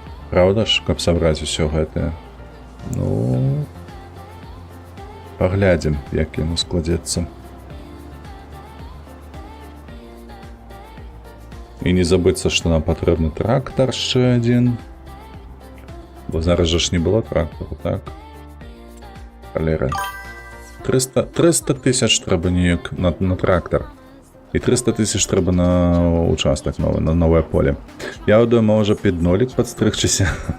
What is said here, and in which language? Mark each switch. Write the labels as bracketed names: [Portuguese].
[Belarusian] Праўда ж, каб сабраць усё гэтае? Ну, паглядзім, як яму складзецца. І не забыцца, што нам патрэбны трактар яшчэ адзін. Бо зараз жа ж не было трактару, так? Халера. 300 тысяч трэба неяк на трактар. І 300 тысяч трэба на участак новый, на новое поле. [Ukrainian] Я думаю, може під нолік підстригчися.